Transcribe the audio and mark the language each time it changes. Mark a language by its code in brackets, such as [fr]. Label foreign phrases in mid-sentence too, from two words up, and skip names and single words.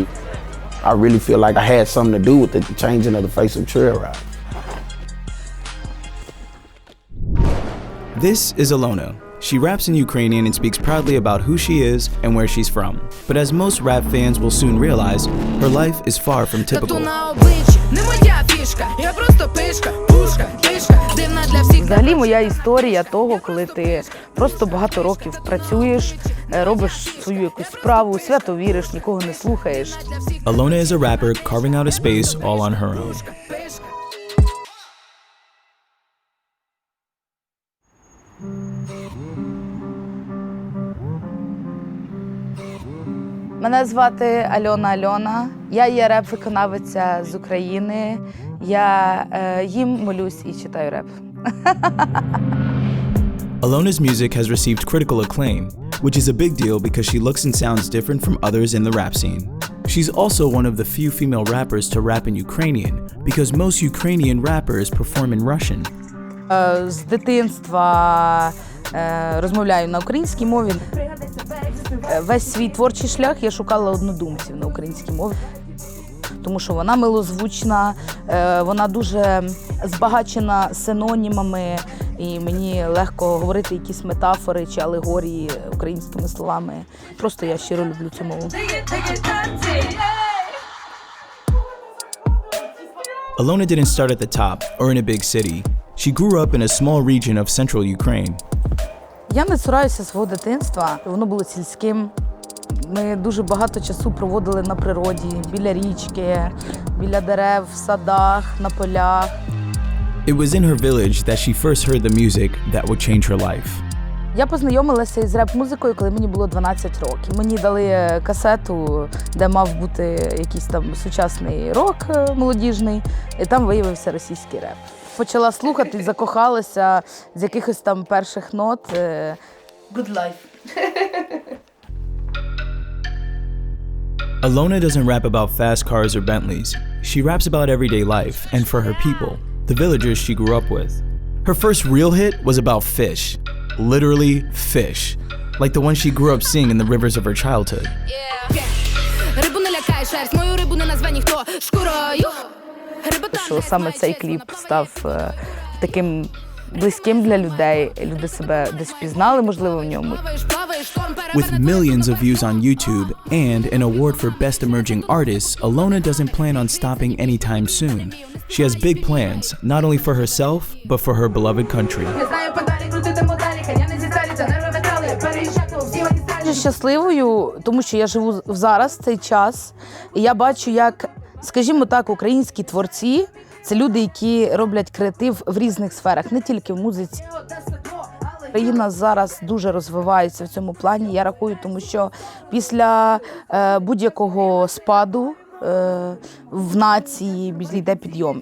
[en] I really feel like I had something to do with the changing of the face of trail ride. This is Alyona. She raps in Ukrainian and speaks proudly about who she is and where she's from. But as most rap fans will soon realize, her life is far from typical. [uk] Взагалі моя історія того, коли ти просто багато років працюєш, робиш свою якусь справу, свято віриш, нікого не слухаєш. [en] Alyona is a rapper carving out a space all on her own. [uk] Мене звати Альона Альона. Я є реп-виконавиця з України. Я їм молюсь і читаю реп. [en] Alyona's music has received critical acclaim, which is a big deal because she looks and sounds different from others in the rap scene. She's also one of the few female rappers to rap in Ukrainian, because most Ukrainian rappers perform in Russian. [uk] З дитинства розмовляю на українській мові. Весь свій творчий шлях я шукала однодумців на українській мові. Тому що вона милозвучна, вона дуже збагачена синонімами, і мені легко говорити якісь метафори чи алегорії українськими словами. Просто я щиро люблю цю мову. [en] Alyona didn't start at the top or in a big city. She grew up in a small region of central Ukraine. [uk] Я не цураюся свого дитинства. Воно було сільським, Ми дуже багато часу проводили на природі, біля річки, біля дерев, в садах, на полях. [en] It was in her village that she first heard the music that would change her life. [uk] Я познайомилася із реп-музикою, коли мені було 12 років. Мені дали касету, де мав бути якийсь там сучасний рок молодіжний, і там виявився російський реп. Почала слухати, закохалася з якихось там перших нот. [en] Good life. Alyona doesn't rap about fast cars or Bentleys. She raps about everyday life and for her people, the villagers she grew up with. Her first real hit was about fish. Literally fish. Like the one she grew up seeing in the rivers of her childhood. [uk] Що саме цей кліп став таким близьким для людей. Люди себе десь впізнали, можливо, в ньому. [en] With millions of views on YouTube and an award for Best Emerging Artists, Alyona doesn't plan on stopping anytime soon. She has big plans, not only for herself, but for her beloved country. [uk] Я щасливою, тому що я живу зараз, цей час, і я бачу, як, скажімо так, українські творці – це люди, які роблять креатив в різних сферах, не тільки в музиці. Країна зараз дуже розвивається в цьому плані, я рахую, тому що після будь-якого спаду в нації йде підйом.